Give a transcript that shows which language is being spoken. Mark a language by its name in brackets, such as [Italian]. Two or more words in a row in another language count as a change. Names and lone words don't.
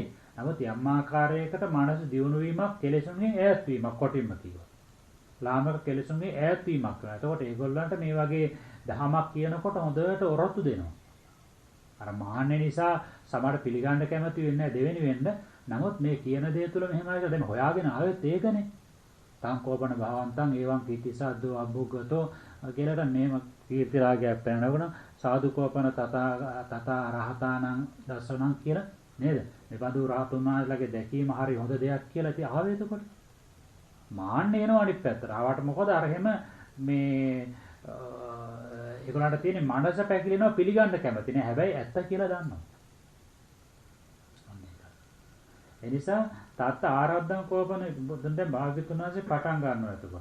[Sinhala] නමුත් යම් ආකාරයකට මානස දියුණු වීමක් කෙලෙසුන්ගෙන් ඈත් වීමක් කොටින්ම කියනවා. ලාමක කෙලෙසුන්ගෙන් ඈත් වීමක් කරනවා. එතකොට ඒගොල්ලන්ට මේ වගේ දහමක් කියනකොට හොඳට ඔරොත්තු දෙනවා. අර මාන්නේ නිසා සමහර පිළිගන්න කැමති වෙන්නේ නැහැ දෙවෙනි වෙන්න. නමුත් මේ කියන දේ තුල මෙහෙම ආයත දැන් හොයාගෙන ආවෙත් ඒකනේ. [Pali] තං කෝපන භාවන්තං ඒවං කීතිසද්දෝ අබ්බුගතෝ [Sinhala] කියලා මේම කීර්ති රාගයක් පැනනකොට [Pali] සාදු කෝපන තථා රහතානං දසනං [Sinhala] කියලා නේද? මේ බඳු රහතුන් වහන්සේලාගේ දැකීම හරි හොඳ දෙයක් කියලා ඉතින් ආවේ එතකොට. මාන්නේ එනවා අනිත් පැත්තට. ආවට මොකද අර එහෙම මේ ඒගොල්ලන්ට තියෙන මනස පැකිලෙනවා පිළිගන්න කැමති නෑ. හැබැයි ඇත්ත කියලා දන්නවා. එනිසා [Pali] තාත්ත ආරද්ධං කෝපන [Sinhala] දැන් භාග්‍යතුන් වහන්සේ පටන් ගන්නවා එතකොට.